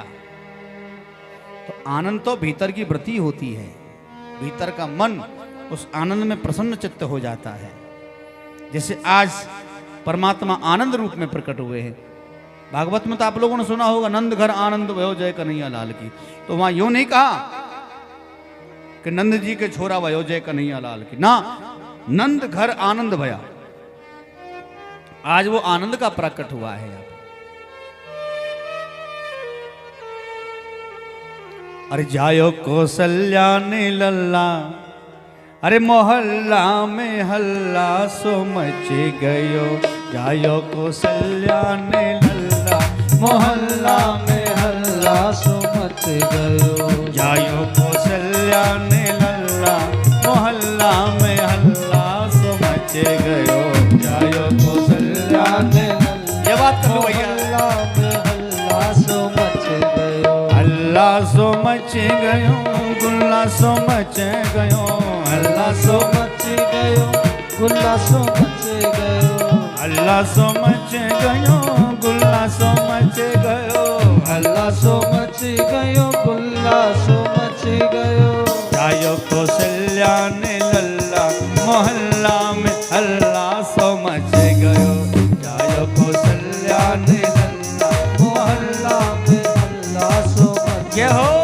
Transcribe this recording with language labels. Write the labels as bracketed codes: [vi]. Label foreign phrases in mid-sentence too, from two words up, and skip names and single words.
[hi] तो आनंद तो भीतर की वृत्ति होती है, भीतर का मन उस आनंद में प्रसन्न चित्त हो जाता है। जैसे आज परमात्मा आनंद रूप में प्रकट हुए हैं। भागवत में तो आप लोगों ने सुना होगा, [bra] नंद घर आनंद भयो जय कन्हैया लाल की। [hi] तो वहां यूं नहीं कहा कि [bra] नंद जी के छोरा भयो जय कन्हैया लाल की, [hi] ना, [bra] नंद घर आनंद भया। [hi] आज वो आनंद का प्रकट हुआ है। [bra] अरे जायो कौशल्या ने लल्ला, अरे मोहल्ला में हल्ला सो मच गयो। जायो कौशल्या ने लल्ला, मोहल्ला में हल्ला सो मच गयो। जायो कौशल्या ने लल्ला, मोहल्ला में हल्ला सो मच गयो। जायो कौशल्या ने लल्ला, [hi] ये बात कर लो भैया। [bra] हल्ला सो मच गयो, हल्ला सो मच गयो, गुल्ला सो मच गयो। हल्ला सो मच गयो, गुल्ला सो मच गयो। हल्ला सो मच गयो, गुल्ला सो मच गयो। हल्ला सो मच गयो, गुल्ला सो मच गयो। जायो कौशल्या ने लल्ला, मोहल्ला में हल्ला सो मच गयो। जायो कौशल्या ने लल्ला, मोहल्ला में हल्ला सो मच गयो।